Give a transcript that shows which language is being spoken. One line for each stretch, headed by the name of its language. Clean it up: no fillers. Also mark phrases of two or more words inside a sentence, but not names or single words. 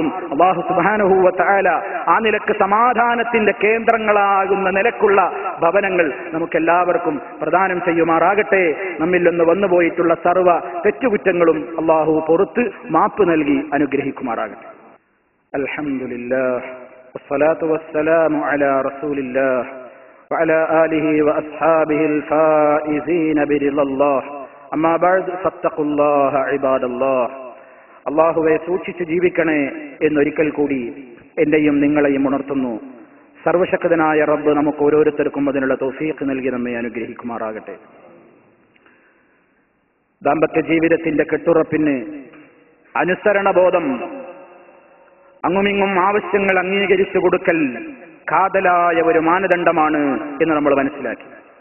Arabic: الله سبحانه وتعالى
Malayalam: ആ നിലക്ക് സമാധാനത്തിന്റെ കേന്ദ്രങ്ങളാകുന്ന നിലക്കുള്ള ഭവനങ്ങൾ നമുക്കെല്ലാവർക്കും പ്രദാനം ചെയ്യുമാറാകട്ടെ. നമ്മിൽ നിന്ന് വന്നുപോയിട്ടുള്ള സർവ്വ തെറ്റുകുറ്റങ്ങളും അല്ലാഹു പൊറുത്ത് മാപ്പ് നൽകി അനുഗ്രഹിക്കുമാറാകട്ടെ.
Arabic: الحمد لله والصلاة والسلام على رسول الله وعلى آله وأصحابه الفائزين برضا الله أما بعد فاتقوا الله عباد الله.
Malayalam: അല്ലാഹുവേ, സൂക്ഷിച്ചു ജീവിക്കണേ എന്നൊരിക്കൽ കൂടി എന്റെയും നിങ്ങളെയും ഉണർത്തുന്നു. സർവശക്തനായ റബ്ബ് നമുക്ക് ഓരോരുത്തർക്കും അതിനുള്ള തൗഫീഖ് നൽകി നമ്മെ അനുഗ്രഹിക്കുമാറാകട്ടെ. ദാമ്പത്യ ജീവിതത്തിന്റെ കെട്ടുറപ്പിന് അനുസരണബോധം, അങ്ങുമിങ്ങും ആവശ്യങ്ങൾ അംഗീകരിച്ചു കൊടുക്കൽ കാതലായ ഒരു മാനദണ്ഡമാണ് എന്ന് നമ്മൾ മനസ്സിലാക്കി.